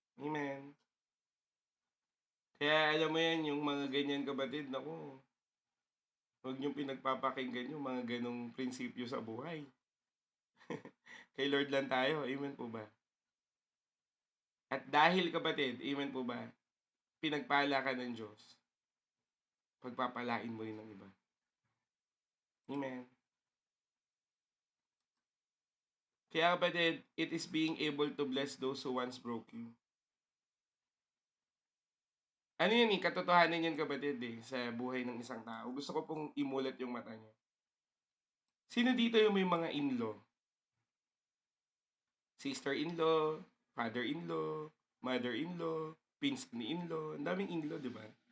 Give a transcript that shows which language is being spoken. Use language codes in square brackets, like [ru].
[tl] Amen. Kaya alam mo yan, yung mga ganyan kapatid, naku, huwag niyong pinagpapakinggan yung mga ganong prinsipyo sa buhay. Kay Lord lang tayo. Amen po ba? At dahil kapatid, amen po ba, pinagpala ka ng Diyos, pagpapalain mo rin ng iba. Amen. Kaya kapatid, [en] it is being able to bless those who once broke you. [tl] Ano yun eh, katotohanan yan kapatid eh, sa buhay ng isang tao. Gusto ko pong imulat yung mata niya. Sino dito yung may mga in-law? Sister-in-law, father-in-law, mother-in-law, pinsan-in-law, ang daming in-law, di ba?